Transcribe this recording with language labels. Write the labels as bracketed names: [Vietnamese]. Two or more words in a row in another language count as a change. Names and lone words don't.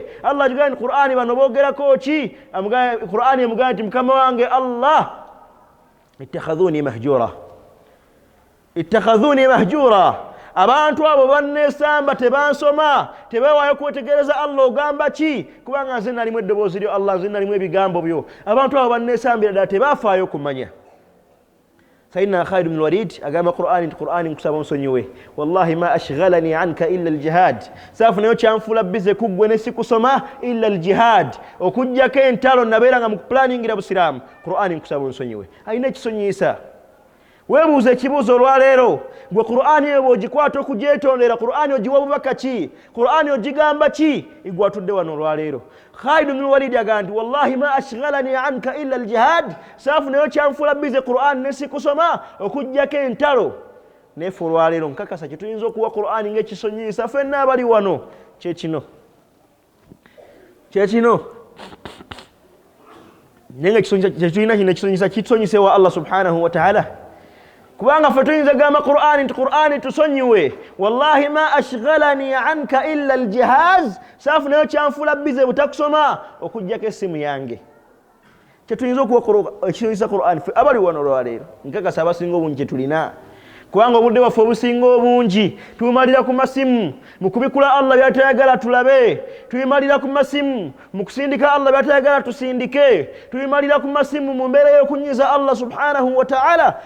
[Ganda] Allah agamba nti Qur'an bano boogerako ki? Qur'an emugamba nti Mukama wange Allah [Arabic] اتخذوني مهجورا. [Ganda] Abantu abo banneesamba, tebansoma, tebeewaayo kwetegereza Allah ogamba ki, kubanga nze nalimu eddoboozi lyo Allah, nze nalimu ebigambo byo. Abantu abo banneesambira ddala tebaafaayo kumanya. Sayyidina Khalid ibn al-Walid agamba Qur'an nti Qur'an nkusaba onsonyiwe, [Arabic] والله ما أشغلني عنك إلا الجهاد. [Ganda] Saafunayo kyanfuula bize kuggwe ne sikusoma [Arabic] إلا الجهاد, [Ganda] okuggyako entalo nabeera nga mu kupulaningira busiraamu. Qur'an nkusaba onsonyiwe. Alina ekisonyiisa. Weebuuze ekibuuzo olwaleero, gwe Qur'an eyo bw'ogikwata okugyetondera, Qur'an ogiwa bubaka ki? Qur'an ogigamba ki? Igwe atudde wano olwaleero. Khalid ibn al-Walid agamba nti [Arabic] والله ما أشغلني عنك إلا الجهاد, [Ganda] saafunayo kyanfuula bize Qur'an ne sikusoma okuggyako entalo. Naye ffe olwaleero nkakasa kyetuyinza okuwa Qur'an ng'ekisonyiisa ffenna abali wano kyekino. Naye nga kyetulina kino ekisonyiisa kitusonyise wa Allah [Arabic] سبحانه وتعالى. [Ganda] Kubanga ffe tuyinza gamba Qur'an nti Qur'an tusonyiwe, [Arabic] والله ما أشغلني عنك إلا الجهاز, [Ganda] saafunayo kyanfuula bize butakusoma okuggyako essimu yange. Kyetuyinza okuwa ekisonyiisa Qur'an ffe abali wano olwaleero nkakasa abasinga obungi kyetulina. Kubanga obudde bwaffe obusinga obungi tubumalira ku masimu mu kubikula Allah by'atayagala tulabe, tubimalira ku masimu mu kusindika Allah by'atayagala tusindike, tubimalira ku masimu mu mbeera y'okunyiza Allah [Arabic] سبحانه وتعالى.